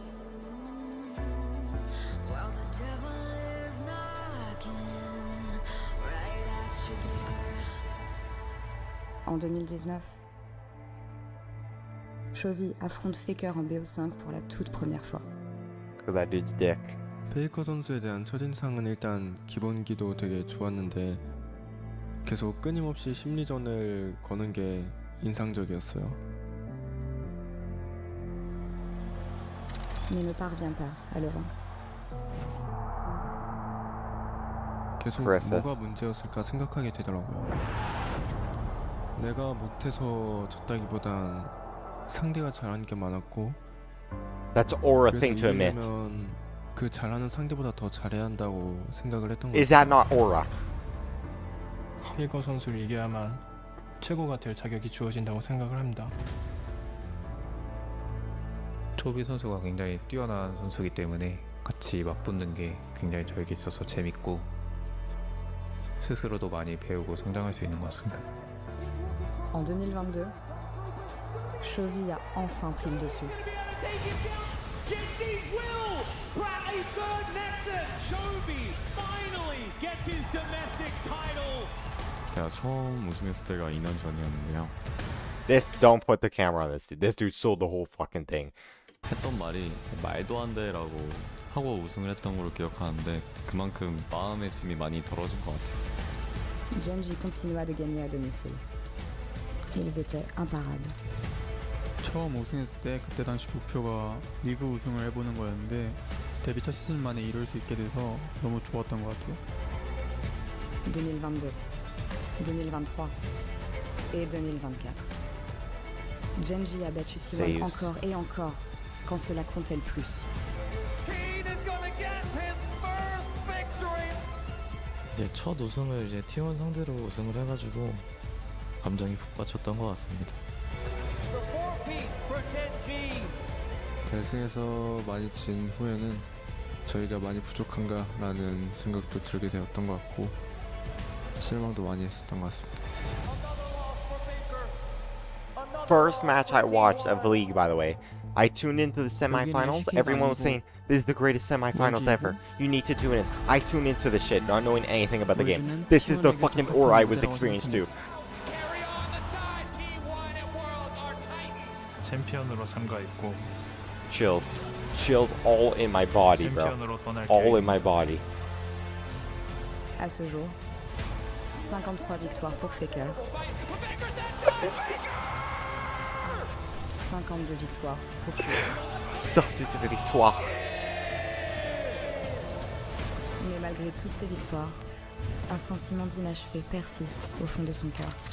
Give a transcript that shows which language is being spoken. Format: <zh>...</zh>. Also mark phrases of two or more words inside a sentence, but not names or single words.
<fr>En 2019, Chovy affronte Faker en BO5 pour la toute première fois.</fr> <en>That dude's dick.</en> <ko>페이커 선수에 대한 첫인상은 일단 기본기도 되게 좋았는데 계속 끊임없이 심리전을 거는 게 인상적이었어요.</ko> <fr>Mais ne parvient pas à le vaincre.</fr> <ko>계속 뭐가 문제였을까 생각하게 되더라고요. 내가 못해서 졌다기보단 상대가 잘하는 게 많았고</ko> <en>That's aura thing to admit.</en> <ko>그 잘하는 상대보다 더 잘해야 한다고 생각을 했던</ko> <en>Is</en> <ko>거예요.</ko> <en>that not aura?</en> <ko>페이커 선수를 이겨야만 최고가 될 자격이 주어진다고 생각을 합니다. 초비 선수가 굉장히 뛰어난 선수이기 때문에 같이 맞붙는 게 굉장히 저에게 있어서 재밌고 스스로도 많이 배우고 성장할 수 있는 것 같습니다.</ko> <fr>En 2022, Chovy a enfin pris le dessus.</fr> <ko>제가 처음 우승했을 때가 2년 전이었는데요.</ko> <en>Don't put the camera on this dude. This dude sold the whole fucking thing.</en> <ko>했던 말이 말도 안 돼라고 하고 우승을 했던 걸로 기억하는데 그만큼 마음의 짐이 많이 덜어진 것 같아요.</ko> <fr>Genji continua de gagner à domicile. Ils étaient imparables.</fr> <ko>처음 우승했을 때 그때 당시 목표가 리그 우승을 해보는 거였는데 데뷔 첫 시즌 만에 이룰 수 있게 돼서 너무 좋았던 것 같아요.</ko> <fr>2022, 2023 et 2024. Genji a battu T1 encore et encore quand cela comptait le plus.</fr> <ko>이제 첫 우승을 이제 T1 상대로 우승을 해가지고 감정이 북받쳤던 것 같습니다. 결승에서 많이 진 후에는 저희가 많이 부족한가라는 생각도 들게 되었던 것 같고 실망도 많이 했었던 것 같습니다.</ko> <en>First match I watched of League, by the way. I tuned into the semifinals. Everyone was saying this is the greatest semifinals ever. You need to tune in. I tuned into the shit, not knowing anything about the game. This is the fucking aura I was experienced too.</en> <ko>챔피언으로 참가했고</ko> <en>Chills. Chills all in my body, bro. All in my body.</en> <fr>À ce jour, 53 victoires pour Faker. 52 victoires pour Faker. 52 victoires. Mais malgré toutes ces victoires, un sentiment d'inachevé persiste au fond de son cœur.</fr>